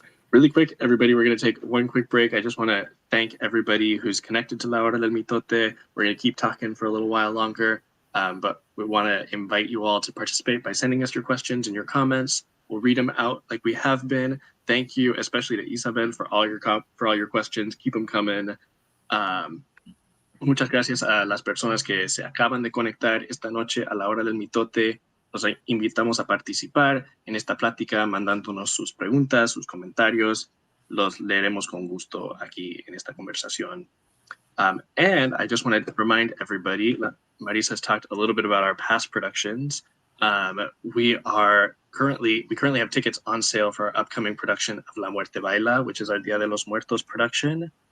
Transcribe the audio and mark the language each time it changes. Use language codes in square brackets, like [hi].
[en] Really quick, everybody, we're going to take one quick break. I just want to thank everybody who's connected to La Hora del Mitote. We're going to keep talking for a little while longer, but we want to invite you all to participate by sending us your questions and your comments. We'll read them out like we have been. Thank you, especially to Isabel, for all your questions. Keep them coming. [es] Muchas gracias a las personas que se acaban de conectar esta noche a La Hora del Mitote. Los invitamos a participar en esta plática mandándonos sus preguntas, sus comentarios. Los leeremos con gusto aquí en esta conversación. [en] And I just want to remind everybody, Marisa has talked a little bit about our past productions. We currently have tickets on sale for our upcoming production of La Muerte Baila, which is our Dia de los Muertos production.